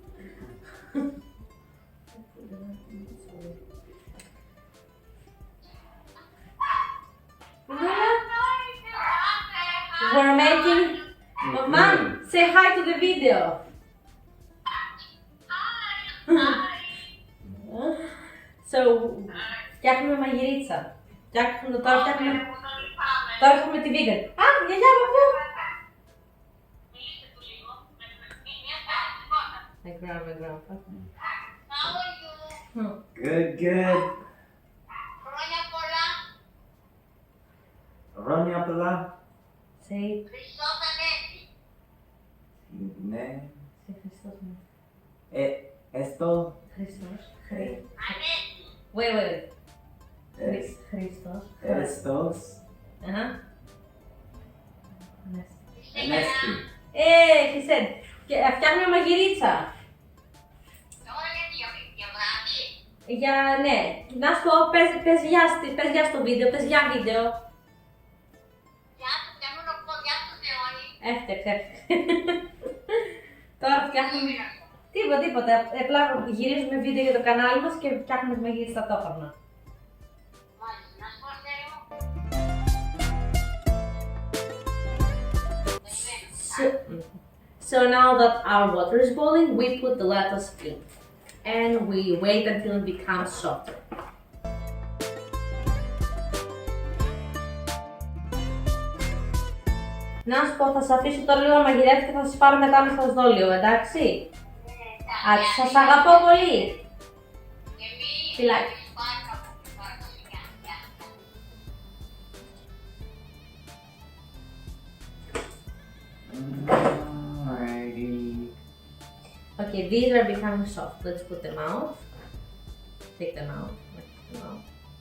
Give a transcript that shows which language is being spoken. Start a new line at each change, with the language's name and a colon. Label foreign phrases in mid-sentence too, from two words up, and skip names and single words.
English: We're making. Mom, say hi to the video. So,
Greek: φτιάχνουμε μαγειρίτσα. Τώρα έχουμε τη vegan. Α, γιαγιά, παππού.
English: My grandpa. How are you? Good.
Greek: Χρόνια πολλά.
English: Say.
Greek: Χριστός Ανέστη. Ναι.
English: Say Χριστός. Esto.
Greek: Χριστός. Ανέστη.
English: Wait. Χριστός.
Greek: Χριστός. Ανέστη.
English: He said.
Greek: Φτιάχνουμε μαγειρίτσα. Τώρα για βράδυ. Ναι. Να σου πω, πες γεια στο βίντεο, πες γεια βίντεο. Γεια του, φτιάχνω ποδιά του Θεόνι. Έφτιαξε. Τώρα φτιάχνουμε. Τίποτα. Απλά γυρίζουμε βίντεο για το κανάλι μας και φτιάχνουμε τη μαγειρίτσα ταυτόχρονα. Μάλιστα, να σου πω Θεό.
English: So now that our water is boiling, we put the lettuce in and we wait until it becomes softer.
Greek: Να σου πω, θα σας αφήσω τώρα λίγο να μαγειρεύετε και θα σας πάρω μετά να σας δω λίγο, εντάξει? Σας αγαπώ πολύ!
English: Be like, Alrighty. okay, these are becoming soft. Let's put them out. Take them out. Let's put them out.